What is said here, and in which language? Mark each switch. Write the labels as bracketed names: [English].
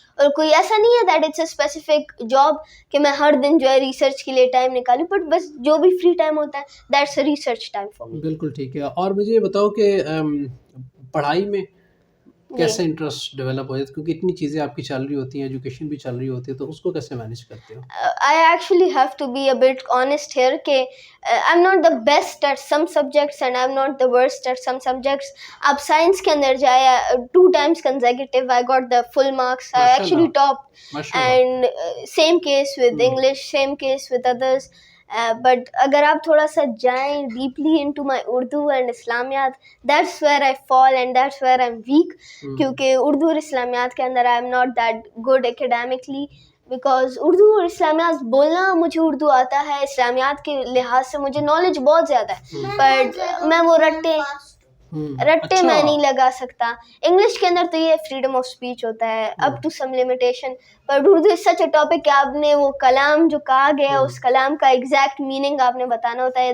[Urdu] اور کوئی ایسا نہیں ہے [English] that it's a specific job [Urdu] کہ میں ہر دن جو ہے ریسرچ کے لیے ٹائم نکالوں, بٹ بس جو بھی فری ٹائم ہوتا ہے [English] That's a research time for me. [Urdu] بالکل ٹھیک ہے. اور مجھے یہ بتاؤ کہ پڑھائی میں کیسے انٹرسٹ ڈیولپ ہو جاتا ہے؟ کیونکہ اتنی چیزیں آپ کی چل رہی ہوتی ہیں, ایجوکیشن بھی چل رہی ہوتی ہے, تو اس کو کیسے مینیج کرتے ہو؟ [English] I actually have to be a bit honest here کہ I'm not the best at some subjects and I'm not the worst at some subjects. [Urdu] آپ سائنس کے اندر جائے [English] 2 times consecutive I got the full marks. I actually topped and same case with English, same case with others. But [Urdu] اگر آپ تھوڑا سا جائیں [English] deeply into my Urdu and Islamiyat, that's where I fall and that's where I'm weak. [Urdu] کیونکہ اردو اور اسلامیات کے اندر [English] I'm not that good academically. [Urdu] Because Urdu اور اسلامیات بولنا مجھے اردو آتا ہے, اسلامیات کے لحاظ سے مجھے نالج بہت زیادہ ہے, بٹ میں وہ رٹے رٹے اچھا میں نہیں لگا سکتا. انگلش کے اندر تو یہ فریڈم آف اسپیچ ہوتا ہے [English] up to some limitation, [Urdu] per Urdu [English] is such a [Urdu] topic کہ آپ نے وہ کلام جو کہا گیا اس کلام کا ایگزیکٹ میننگ آپ نے بتانا ہوتا ہے.